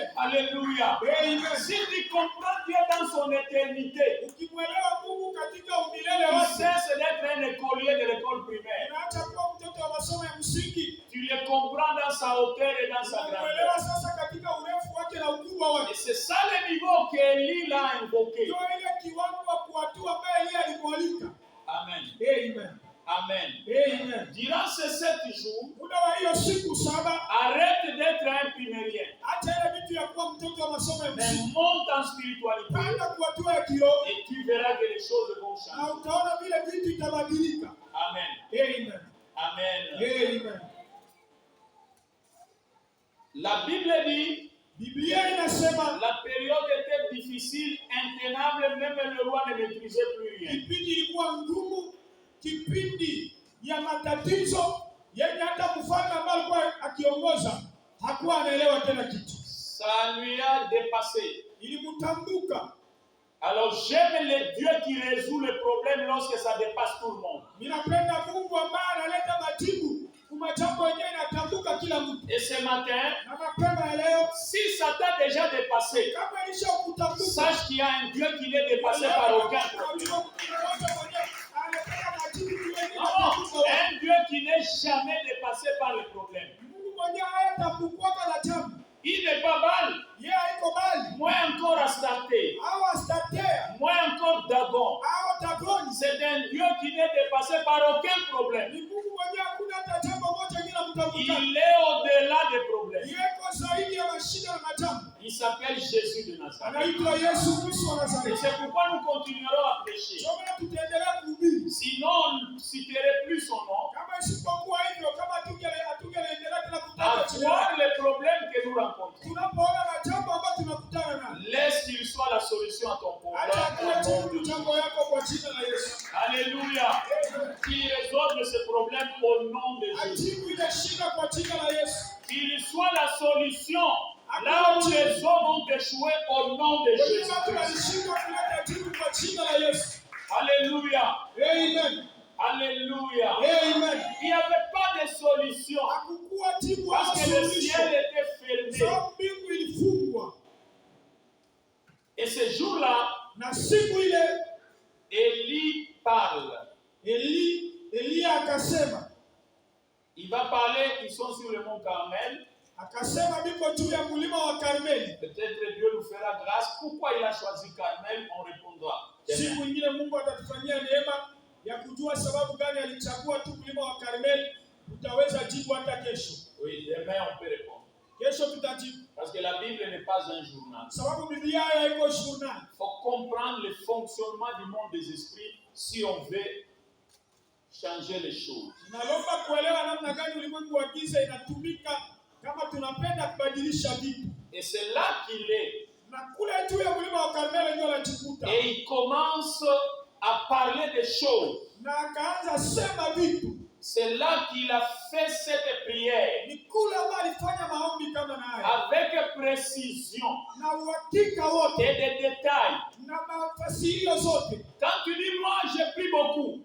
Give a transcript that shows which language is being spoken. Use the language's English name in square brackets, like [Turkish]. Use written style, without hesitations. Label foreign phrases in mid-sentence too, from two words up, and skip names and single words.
[French] Alléluia. Amen. Si tu comprends Dieu dans son éternité, [Swahili] Ukimwelewa Mungu katika umilele [French] il [Swahili] wake, [French] cesse d'être un écolier de l'école primaire. [Swahili] unaacha kuwa mtoto wa masomo ya msingi. [French] Tu le comprends dans sa hauteur et dans sa grandeur. [Swahili] Unamuelewa sasa katika urefu wake na ukubwa [French] Et [Swahili] wake. [French] c'est ça le niveau qu'Élie l'a invoqué. [Swahili] Ndio ile kiwango wa kuatua ambaye Elia alimwalika. Amen. Amen. Amen. Amen. [French] Durant ces 7 jours, [Swahili] Muda wa hiyo siku saba, [French] arrête d'être un primérien. [Swahili] acha ile vitu ya kuwa mtoto wa masomo ya [French] Mais [Swahili] msingi. [French] monte en spiritualité [Swahili] Panda kuatua ya kiroho [French] et tu verras que les choses vont [Swahili] na [French] changer. [Swahili] utaona vile vitu itabadilika. Amen. Amen. Amen. Amen. [French] La Bible dit, [Swahili] Biblia inasema [French] la période était difficile. difficile, intenable, même le roi ne maîtrisait plus rien. [Swahili] Kipindi ilikuwa ngumu, kipindi ya matatizo yenye hata mfalme ambaye alikuwa akiongoza hakuwa anaelewa tena kitu. [French] Ça lui a dépassé. [Swahili] Ilimtambuka. [French] Alors j'aime les dieux qui résout le problème lorsque ça dépasse tout le monde. [Swahili] Ninapenda Mungu ambaye analeta majibu kwa jambo yenyewe inatambuka kila mtu. [French] Et ce matin, [Swahili] Na mapema leo, [French] si ça t'a déjà dépassé, [Swahili] kama ilishakutambuka, [French] sache qu'il y a un Dieu qui n'est dépassé par aucun problème. Non, un Dieu qui n'est jamais dépassé par les problèmes. [Swahili] Mungu mwenyewe hayatapukwaka na jambo. [French] Il n'est pas mal, [Swahili] Yeye haiko bali. [French] moins encore Astarté, [Swahili] Au Astartea, [French] moins encore Dagon. [Swahili] au Dagoni. [French] C'est un Dieu qui n'est dépassé par aucun problème. [Swahili] Ni Mungu mwenyewe hakuna hata jambo moja lingine mtambuka. [French] Il est au-delà des problèmes. [Swahili] Yeko zaidi ya mashida na majambo. [French] Il s'appelle Jésus de Nazareth. [Swahili] Anaitwa Yesu Kristo wa [French] Et [Swahili] Nazareti. [French] c'est pourquoi nous continuerons à prêcher. [Swahili] Choma tutaendelea kuhubiri. [French] Sinon, on ne citerait plus son nom. [Swahili] Kama isipokuwa hivyo, kama hatungeendelea tena [French] À [Swahili] kutaja jina [French] voir [Swahili] lake. [French] les problèmes que nous rencontrons. [Swahili] Tunapoona majambo ambayo tunakutana nayo, [French] Laisse qu'il soit la solution à ton [Swahili] acha [French] problème. [Swahili] kuwa jibu jambo yako kwa jina la Yesu. [French] Alléluia. Qu'il résolve ce problème au nom de Jésus. [Swahili] Ajibu ile shida kwa jina la Yesu. [French] Qu'il soit la solution là où les hommes ont échoué au nom de [Swahili] Wengine [French] Jésus. [Swahili] watu walishindwa kuleta jibu kwa jina la Yesu. Alléluia. Amen. Alléluia. Amen. [French] Il n'y avait pas de solution [Swahili] Hakukuwa jibu [French] parce [Swahili] wala [French] que le [Swahili] suluhisho. [French] ciel était fermé. [Swahili] Sababu mbingu ilifungwa. [French] Et ce jour-là, [Swahili] Na siku ile [French] Élie parle. [Swahili] Eliya akasema, [French] Il va parler, ils sont sur le mont Carmel. [Swahili] akasema biko juu ya mlima wa Karmeli. [French] Peut-être Dieu nous fera grâce. Pourquoi il a choisi Carmel? On répondra. [Swahili] Siku nyingine Mungu atatufanyia neema ya kujua sababu gani alichagua tu mlima wa Karmeli. Utaweza jibu hata kesho. [French] Oui, demain on peut répondre. [Swahili] Kesho tutajibu. [French] Parce que la Bible n'est pas un journal. [Swahili] Sababu Biblia haiko journal. [French] Il faut comprendre le fonctionnement du monde des esprits si on veut changer les choses. [Swahili] Nalomba kuelewa namna gani ulimwengu wa giza inatumika kama tunapenda kubadilisha vitu. [French] Et c'est là qu'il est. [Swahili] Na kule juu ya mlima wa Karmeli ndio anajikuta. [French] Et il commence à parler des choses. [Swahili] Na akaanza sema vitu. [French] C'est là qu'il a fait cette prière [Swahili] Ni kule ambapo alifanya maombi kama na haya. [French] avec précision [Swahili] Na uhakika wote. [French] et des détails. [Swahili] Na mafasirio zote. [French] Quand tu dis moi j'ai pris beaucoup,